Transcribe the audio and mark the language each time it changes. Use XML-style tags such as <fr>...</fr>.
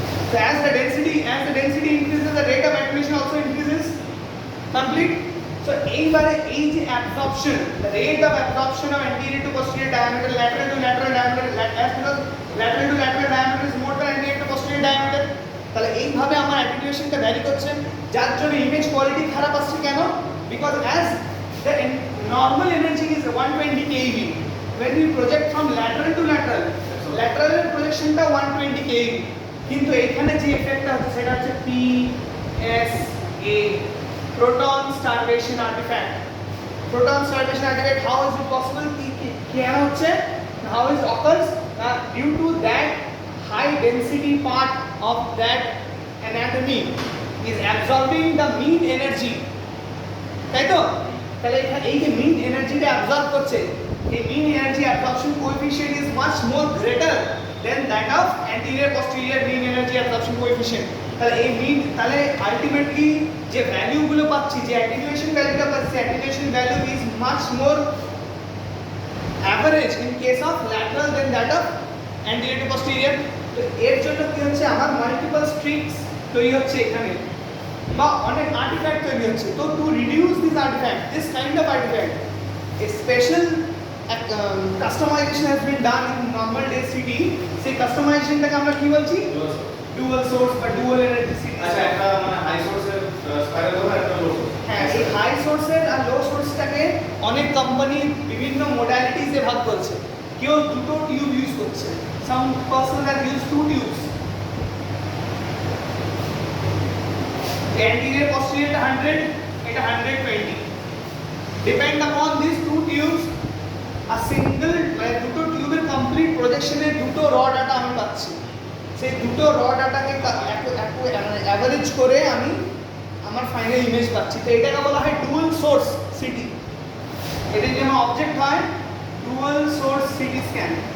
<en>So as the density increases, the rate of attenuation also increases. Complete. So</en> <bn>এইবারে এই যে</bn> <en>absorption, the rate of absorption of anterior to posterior diameter, lateral to lateral diameter, as because lateral to lateral diameter is more than anterior to posterior diameter,</en> <bn>তাহলে এইভাবে আমার অ্যাটেনুয়েশনটা vary করছে, যার জন্য image quality খারাপ আসছে। কেন?</bn> <en>because as the normal energy is 120 keV, when we project from lateral to lateral, lateral</en> <bn>এর প্রজেকশনটা</bn> <en>120 keV,</en> <bn>কিন্তু এখানে যে এফেক্টটা হচ্ছে সেটা হচ্ছে</bn> <en>PSA, proton starvation artifact. Proton starvation artifact, how is it possible?</en> <bn>কেন হচ্ছে?</bn> <en>How is occurs? Due to that high density part of that anatomy is absorbing the mean energy.</en> <bn>তাই তো? তাহলে এই যে</bn> <en>mean energy</en> <bn>টা absorb করছে,</bn> <en>এই mean energy absorption coefficient is much more greater than that of anterior posterior mean energy absorption coefficient.</en> <bn>তাহলে এই mean, তাহলে ultimately যে ভ্যালু গুলো পাচ্ছি, যে attenuation ভ্যালুটা পাচ্ছি,</bn> <en>attenuation value is much more average in case of lateral than that of anterior to posterior.</en> <bn>তো এর জন্য কি হচ্ছে, আমার মাল্টিপল স্ট্রিপস তৈরি হচ্ছে এখানে, বা অনেক আর্টিফ্যাক্ট তৈরি হচ্ছে।</bn> <en>তো to reduce this artefact, this kind of artefact, a special customization has been done in normal day CT.</en> <bn>সেই কাস্টমাইজেশনটাকে আমরা কি বলছি? ডুয়াল সোর্স বা ডুয়াল এনার্জি CT। আচ্ছা, একটা মানে হাই সোর্সের স্পাইরাল হবে, একটা লো সোর্স। হ্যাঁ, এই হাই সোর্সের আর লো সোর্সটাকে অনেক কোম্পানি বিভিন্ন মডালিটিসে ভাগ করছে। কেউ দুটো টিউব ইউজ করছে,</bn> <en>Some person have use two tubes. Anterior posterior 100, এটা 120. Depend upon these two tubes,</en> <bn>a single মানে দুটো টিউবের কমপ্লিট প্রজেকশনের দুটো র ডাটা আমি পাচ্ছি। সেই দুটো র ডাটাকে অ্যাভারেজ করে আমি আমার ফাইনাল ইমেজ পাচ্ছি। তো এটাকে বলা হয় ডুয়াল সোর্স সিটি। এটা যদি আমার অবজেক্ট হয় ডুয়াল সোর্স সিটি স্ক্যান।</bn>